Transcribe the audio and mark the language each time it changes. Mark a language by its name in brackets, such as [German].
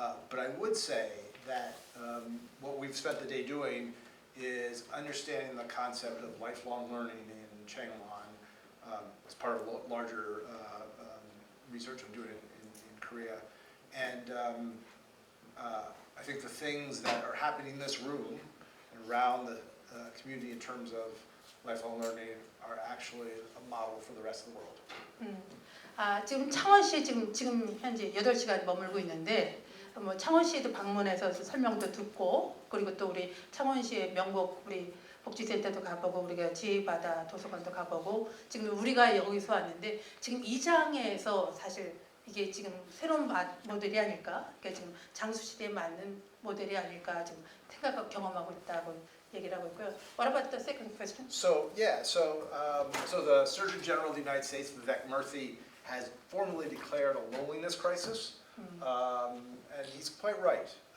[English] But I would say that what we've spent the day doing is understanding the concept of lifelong learning in Changwon as part of a larger research I'm doing in Korea. And I think the things that are happening in this room and around the community in terms of lifelong learning are actually a model for the rest of the world. [Korean] 지금 창원시에 지금 현재 8시간 머물고 있는데, 창원시에도 방문해서 설명도 듣고, 그리고 또 우리 창원시의 명곡 우리 복지센터도 가보고, 우리가 지혜바다 도서관도 가보고, 지금 우리가 여기서 왔는데 지금 이 장에서 사실 이게 지금 새로운 모델이 아닐까, 그러니까 지금 장수시대에 맞는 모델이 아닐까 지금 생각하고 경험하고 있다고 얘기를 하고 있고요. [English] What about the second question? So the Surgeon General of the United States, Vivek Murthy, has formally declared a loneliness crisis, and he's quite right.